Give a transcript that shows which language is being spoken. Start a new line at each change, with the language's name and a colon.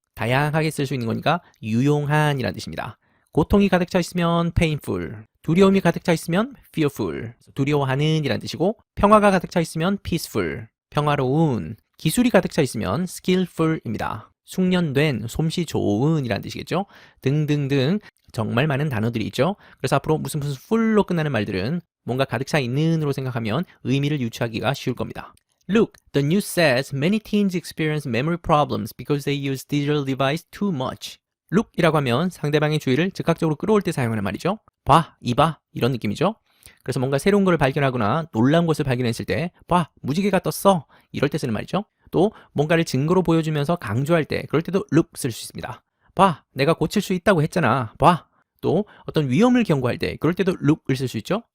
Korean: 다양하게 쓸 수 있는 거니까 유용한 이란 뜻입니다. 고통이 가득 차 있으면 painful, 두려움이 가득 차 있으면 fearful, 두려워하는 이란 뜻이고 평화가 가득 차 있으면 peaceful, 평화로운, 기술이 가득 차 있으면 skillful입니다. 숙련된, 솜씨 좋은 이란 뜻이겠죠. 등등등 정말 많은 단어들이 있죠. 그래서 앞으로 무슨 full로 끝나는 말들은 뭔가 가득 차 있는으로 생각하면 의미를 유추하기가 쉬울 겁니다.
English: Look, the news says many teens experience memory problems because they use digital device too much.
Korean: look이라고 하면 상대방의 주의를 즉각적으로 끌어올 때 사용하는 말이죠. 봐, 이봐 이런 느낌이죠. 그래서 뭔가 새로운 것을 발견하거나 놀라운 것을 발견했을 때 봐, 무지개가 떴어 이럴 때 쓰는 말이죠. 또 뭔가를 증거로 보여주면서 강조할 때 그럴 때도 look 쓸 수 있습니다. 봐, 내가 고칠 수 있다고 했잖아. 봐. 또 어떤 위험을 경고할 때 그럴 때도 look을 쓸 수 있죠.